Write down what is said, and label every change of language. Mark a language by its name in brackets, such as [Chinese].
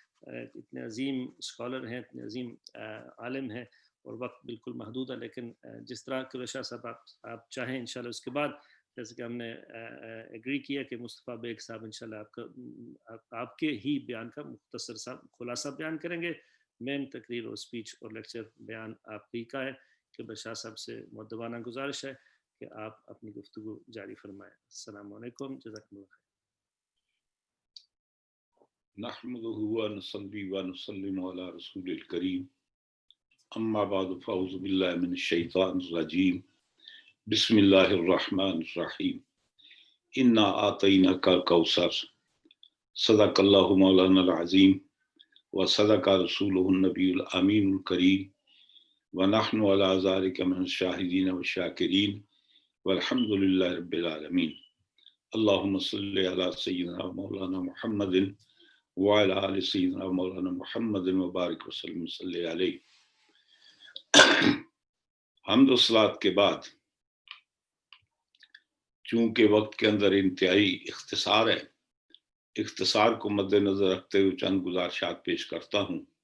[Urdu] اتنے عظیم اسکالر ہیں، اتنے عظیم عالم ہیں، اور وقت بالکل محدود ہے، لیکن جس طرح کہ شاہ صاحب آپ چاہیں انشاءاللہ اس کے بعد جیسے کہ ہم نے ایگری کیا کہ مصطفیٰ بیگ صاحب انشاءاللہ آپ کے ہی بیان کا مختصر سا خلاصہ بیان کریں گے. مین تقریر اور اسپیچ اور لیکچر بیان آپ ہی کا ہے کہ بشاہ صاحب سے مؤدبانہ گزارش ہے کہ آپ اپنی گفتگو جاری فرمائیں. [Arabic] السلام علیکم، جزاکم اللہ خیر. نحمده ونصلي ونسلم على رسول الكريم اما بعد فاعوذ بالله من الشيطان الرجيم بسم الله الرحمن الرحيم انا اعطيناك الكوثر صدق الله مولانا العظيم وصدق رسوله النبي الامين الكريم ونحن على ذلك من الشاهدين والشاكرين والحمد لله رب العالمين. اللهم صل على سيدنا مولانا محمد وعلى آل سيدنا مولانا محمد وبارک وسلم صلی علیہ. [Urdu] حمد و صلات کے بعد چونکہ وقت کے اندر انتہائی اختصار ہے، اختصار کو مد نظر رکھتے ہوئے چند گزارشات پیش کرتا ہوں.